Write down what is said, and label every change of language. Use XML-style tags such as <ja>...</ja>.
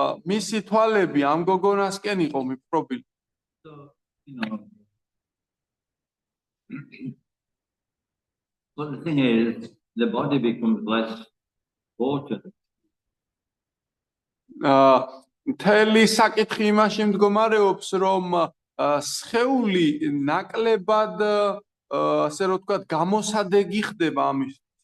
<ka>მისი თვალები ამ გოგონასკენ იყო მიფრობილი.</ka> <en>So, you know, but the thing is, the body becomes less potent.</en> <ka>მთელი საკითხი იმაში მდგომარეობს, რომ სხეული ნაკლებად, ასე რომ ვთქვათ, გამოსადეგი ხდება ამის.</ka>